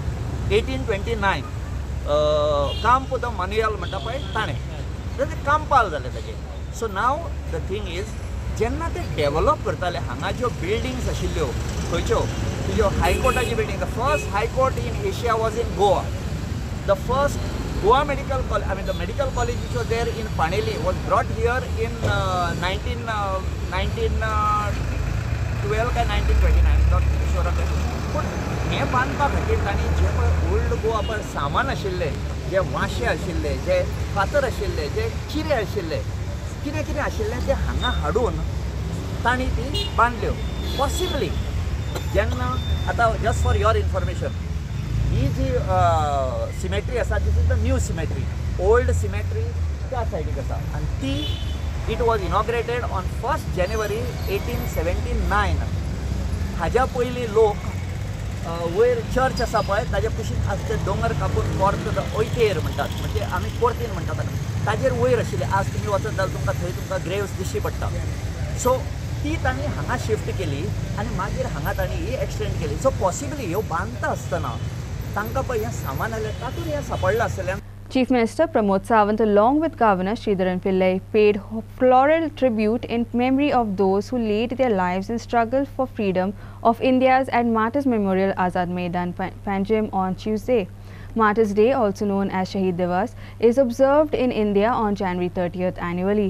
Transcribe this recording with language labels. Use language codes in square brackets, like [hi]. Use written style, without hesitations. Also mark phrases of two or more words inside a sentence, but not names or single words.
[kok] 1829 कांप द मनुयल म्हणटा पळय ताणें तें कांपाल जालें ताजें. [en] so now the thing is [kok] जेन्ना ते डेवलप करताले हांगा ज्यो बिल्डिंग्स आशिल्ल्यो खंयच्यो तुज्यो हायकोर्टाची बिल्डिंग. [en] the first High Court in Asia was in Goa. the first Goa Medical College, the medical college which was there in Paneli was brought here in 1912 or 1929, not sure of it. [kok] But हे बांदपा खातीर तांणी जे पळय ओल्ड खूब आपण सामान आशिल्ले, जे वांशे आशिल्ले, जे फातर आशिल्ले, जे चिरे आशिल्ले, कितें कितें आशिल्लें ते हांगा हाडून तांणी ती बांदल्यो. [en] possibly [kok] जेन्ना आतां [en] just for your information, [kok] ही जी सिमेट्री आसा [en] this is the new cemetery. [kok] ओल्ड सिमेट्री त्या सायडीक आसा आनी ती [en] it was inaugurated on 1st January 1879. [kok] हाज्या पयलीं लोक वयर चर्च आसा पळय ताजे कुशीक आसता दोंगर कापून कोर्ट ओयतेर म्हणटात, म्हणजे आमी कोर्तीन म्हणटात, ताजेर वयर आशिल्ले. आज तुमी वचत जाल्यार तुमकां थंय तुमकां ग्रेव्स दिश्टी पडटा. सो ती तांणी हांगा शिफ्ट केली आनी मागीर हांगा तांणी ही एक्सटेंड केली. सो पॉसिबली ह्यो बांदता आसतना तांकां पळय हें सामान आसलें तातूंत हें सांपडलां आसलें. [en] Chief Minister Pramod Sawant, along with Governor Sridharan Pillai, paid floral tribute in memory of those who laid their lives in struggle for freedom of India's at Martyrs Memorial Azad Maidan, Panjim on Tuesday. Martyrs Day, also known as Shaheed Divas, is observed in India on January 30th annually.